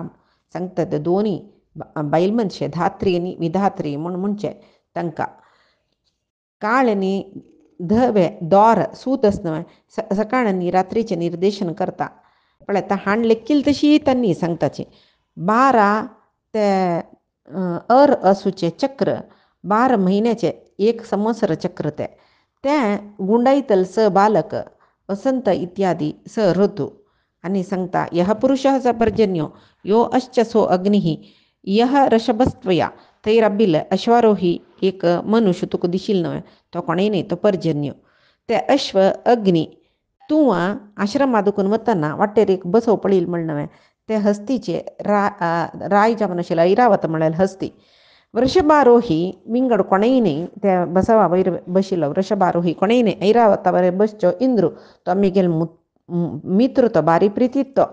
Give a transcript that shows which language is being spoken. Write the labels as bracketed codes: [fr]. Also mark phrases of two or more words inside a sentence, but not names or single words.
[kok] सांगता ते दोनी बायल मनशे धात्री आनी विधात्री म्हूण म्हणचे तांकां काळ आनी धवे दोर सूत आसना सकाळ आनी रात्रीचें निर्देशन करता पळय ता हाण लेखील तशी तांणी सांगताची. 12 ते असूचे चक्र 12 म्हयन्याचे एक संवत्सर चक्र तें गुंडायतल स बालक वसंत इत्यादी स ऋतू. आनी सांगता [sa] यह पुरुषः स पर्जन्यो यो अश्चसो अग्निः यह ऋषभस्त्वया तैरबिल अश्वारोही [kok] एक मनुष्य तुका दिशील न्हय तो कोणय न्ही तो पर्जन्य. ते अश्व अग्नी तूं आश्रमां दुखून वतना वाटेर एक बसव पळयल म्हणणं ते हस्तीचे राय जावन आशिल्लो ऐरावत म्हळ्यार हस्ती. वृषभारोही विंगड कोणय न्ही त्या बसवा वयर बशिल्लो वृषभारोही कोणय न्ही ऐरावता वयर बसच्यो इंद्रू तो मिगेल मित्र तो बारी प्रितीत तो.